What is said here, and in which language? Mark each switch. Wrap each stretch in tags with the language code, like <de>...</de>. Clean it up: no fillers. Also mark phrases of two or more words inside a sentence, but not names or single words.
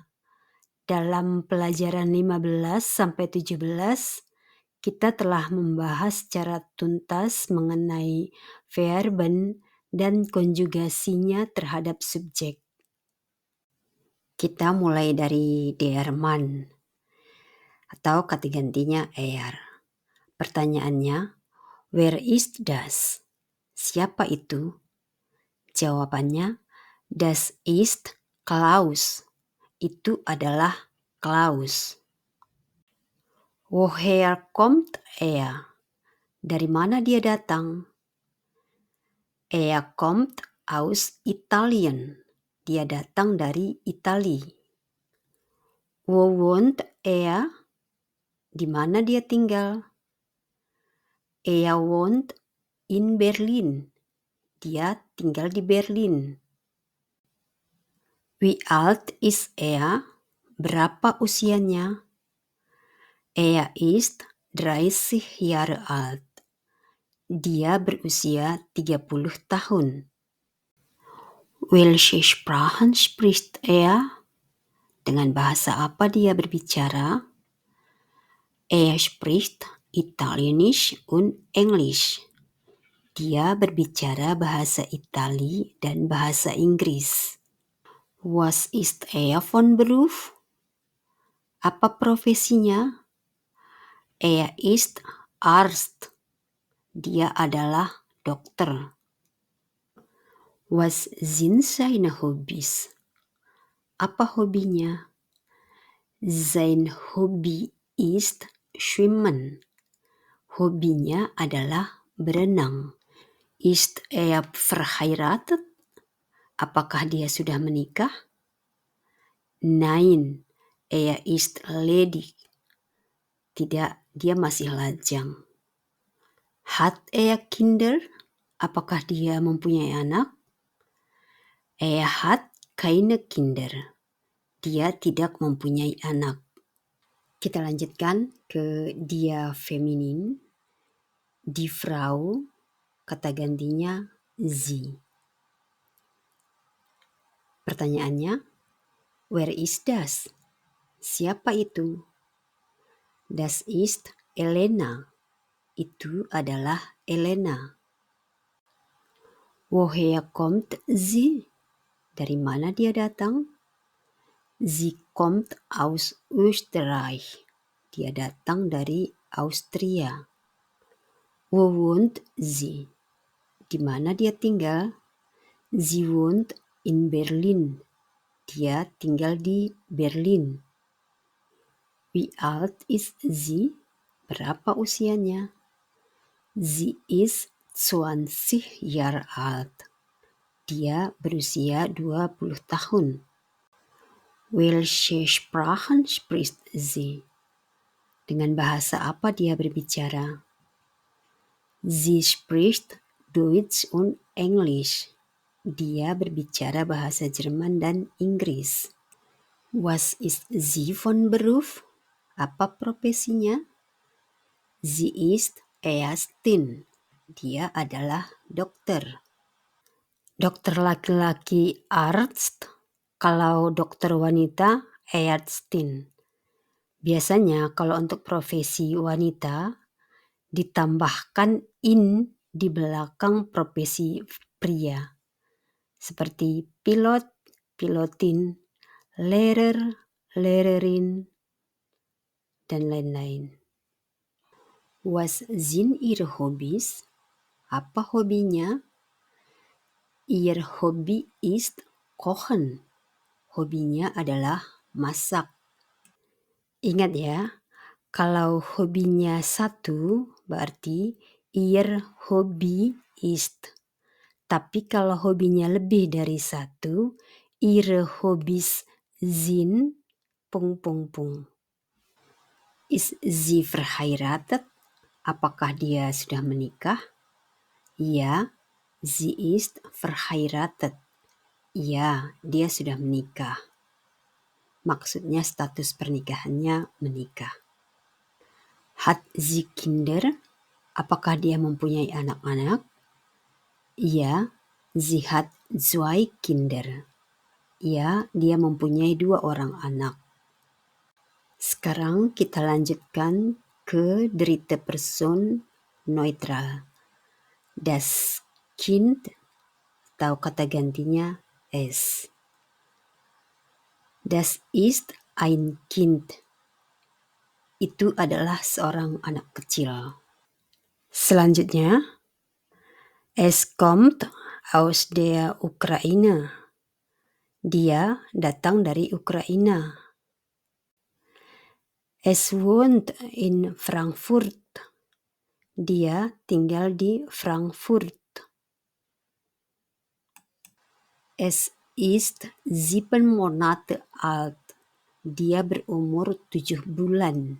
<id>Dalam pelajaran 15 sampai 17, kita telah membahas secara tuntas mengenai verben dan konjugasinya terhadap subjek. Kita mulai dari</id> <de>der Mann</de> <id>atau kata gantinya er. Pertanyaannya,</id> <de>wer ist das?</de> <id>Siapa itu? Jawabannya,</id> <de>das ist Klaus.</de> <id>Itu adalah Klaus.</id> <de>Woher kommt er?</de> <id>Dari mana dia datang?</id> <de>Er kommt aus Italien.</de> <id>Dia datang dari Itali.</id> <de>Wo wohnt er?</de> <id>Di mana dia tinggal?</id> <de>Er wohnt in Berlin.</de> <id>Dia tinggal di Berlin.</id> <de>Wie alt ist er?</de> <id>Berapa usianya?</id> <de>Er ist 30 Jahre alt.</de> <id>Dia berusia 30 tahun.</id> <de>Welche Sprachen spricht er?</de> <id>Dengan bahasa apa dia berbicara?</id> <de>Er spricht Italienisch und Englisch.</de> <id>Dia berbicara bahasa Itali dan bahasa Inggris.</id> <de>Was ist er von Beruf?</de> <id>Apa profesinya?</id> <de>Er ist Arzt.</de> <id>Dia adalah dokter.</id> <de>Was sind seine Hobbys?</de> <id>Apa hobinya?</id> <de>Sein Hobby ist Schwimmen.</de> <id>Hobinya adalah berenang.</id> <de>Ist er verheiratet?</de> <id>Apakah dia sudah menikah?</id> <de>Nein, er ist ledig.</de> <id>Tidak, dia masih lajang.</id> <de>Hat er Kinder?</de> <id>Apakah dia mempunyai anak?</id> <de>Er hat keine Kinder.</de> <id>Dia tidak mempunyai anak. Kita lanjutkan ke dia feminin.</id> <de>Die Frau,</de> <id>kata gantinya sie. Pertanyaannya,</id> <de>where is das?</de> <id>Siapa itu?</id> <de>Das ist Elena.</de> <id>Itu adalah Elena.</id> <de>Woher kommt sie?</de> <id>Dari mana dia datang?</id> <de>Sie kommt aus Österreich.</de> <id>Dia datang dari Austria.</id> <de>Wo wohnt sie?</de> <id>Di mana dia tinggal?</id> <de>Sie wohnt in Berlin.</de> <id>Dia tinggal di Berlin.</id> <de>Wie alt ist sie?</de> <id>Berapa usianya?</id> <de>Sie ist 20 Jahre alt.</de> <id>Dia berusia 20 tahun.</id> <de>Welche Sprachen spricht sie?</de> <id>Dengan bahasa apa dia berbicara?</id> <de>Sie spricht Deutsch und Englisch.</de> <id>Dia berbicara bahasa Jerman dan Inggris.</id> <de>Was ist sie von Beruf?</de> <id>Apa profesinya?</id> <de>Sie ist Ärztin.</de> <id>Dia adalah dokter. Dokter laki-laki Arzt, kalau dokter wanita Ärztin. Biasanya kalau untuk profesi wanita ditambahkan in di belakang profesi pria. Seperti pilot,</id> <de>pilotin, lehrer, lehrerin,</de> <id>dan lain-lain.</id> <de>Was sind ihre Hobbys?</de> <id>Apa hobinya?</id> <de>Ihr Hobby ist Kochen.</de> <id>Hobinya adalah masak. Ingat ya, kalau hobinya satu berarti</id> <de>ihr Hobby ist.</de> <id>Tapi kalau hobinya lebih dari satu,</id> <de>ihre Hobbys sind ... Ist sie verheiratet?</de> <id>Apakah dia sudah menikah? Ya,</id> <de>sie ist verheiratet.</de> <id>Ya, dia sudah menikah. Maksudnya status pernikahannya menikah.</id> <de>Hat sie Kinder?</de> <id>Apakah dia mempunyai anak-anak? Ya,</id> <de>sie hat 2 Kinder.</de> <id>Ya, dia mempunyai 2 orang anak. Sekarang kita lanjutkan ke</id> <de>dritte Person neutral. Das Kind</de> <id>atau kata gantinya es.</id> <de>Das ist ein Kind.</de> <id>Itu adalah seorang anak kecil. Selanjutnya,</id> <de>es kommt aus der Ukraine.</de> <id>Dia datang dari Ukraina.</id> <de>Es wohnt in Frankfurt.</de> <id>Dia tinggal di Frankfurt.</id> <de>Es ist 7 Monate alt.</de> <id>Dia berumur 7 bulan.</id>